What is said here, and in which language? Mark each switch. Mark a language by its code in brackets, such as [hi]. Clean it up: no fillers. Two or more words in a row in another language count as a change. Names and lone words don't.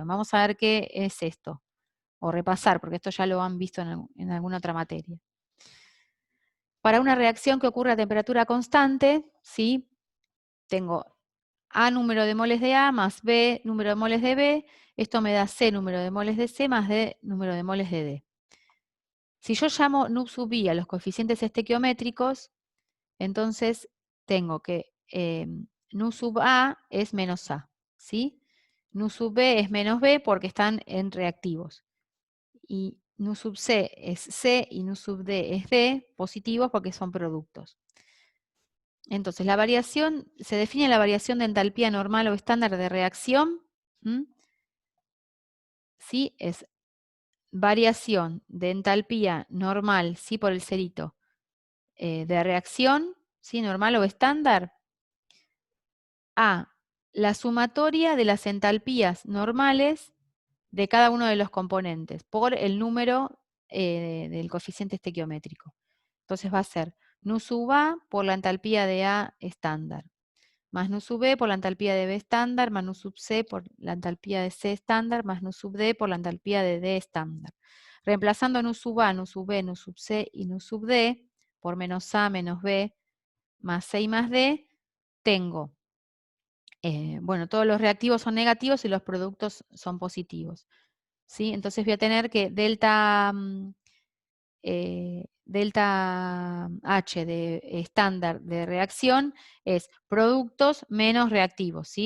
[es] Vamos a ver qué es esto, o repasar, porque esto ya lo han visto en alguna otra materia. Para una reacción que ocurre a temperatura constante, ¿sí? Tengo A número de moles de A más B número de moles de B. Esto me da C número de moles de C más D número de moles de D. Si yo llamo nu sub I a los coeficientes estequiométricos, entonces tengo que nu sub A es menos A, ¿sí? Nu sub B es menos B porque están en reactivos. Y nu sub C es C y nu sub D es D, positivos porque son productos. Entonces, se define la variación de entalpía normal o estándar de reacción, ¿sí? Es variación de entalpía normal, ¿sí? Por el cerito, de reacción, ¿sí? Normal o estándar, a la sumatoria de las entalpías normales de cada uno de los componentes por el número del coeficiente estequiométrico. Entonces va a ser nu sub A por la entalpía de A estándar, más nu sub B por la entalpía de B estándar, más nu sub C por la entalpía de C estándar, más nu sub D por la entalpía de D estándar. Reemplazando nu sub A, nu sub B, nu sub C y nu sub D por menos A menos B más C y más D, tengo, bueno, todos los reactivos son negativos y los productos son positivos, ¿sí? Entonces voy a tener que delta delta H de estándar de reacción es productos menos reactivos, ¿sí?